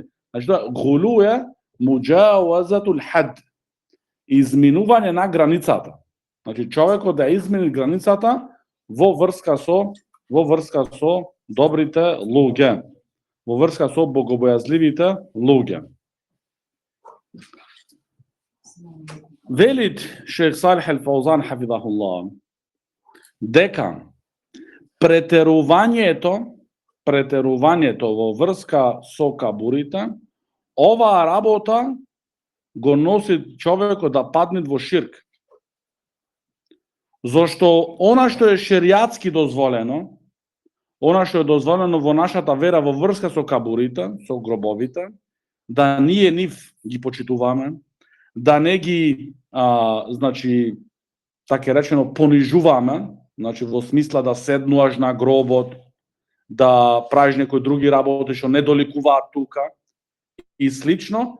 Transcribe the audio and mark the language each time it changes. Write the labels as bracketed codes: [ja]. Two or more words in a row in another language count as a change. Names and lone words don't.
[mk] Значи, гулу е [ar] مجاوزة الحد, [mk] изминување на границата. Значи, човекот да измени границата во врска со добрите луѓе, во врска со богобојазливите луѓе. Велит шейх Салих ал-Фаузан хафидахулlah дека претерувањето во врска со кабурите, оваа работа го носи човекот да падне во ширк. Зошто она што е шеријатски дозволено, она што е дозволено во нашата вера во врска со кабурите, со гробовите, да ние нив ги почитуваме, да не ги, значи, така речено, понижуваме, значи во смисла да седнуваш на гробот, да правиш некои други работи што не доликуваат тука и слично.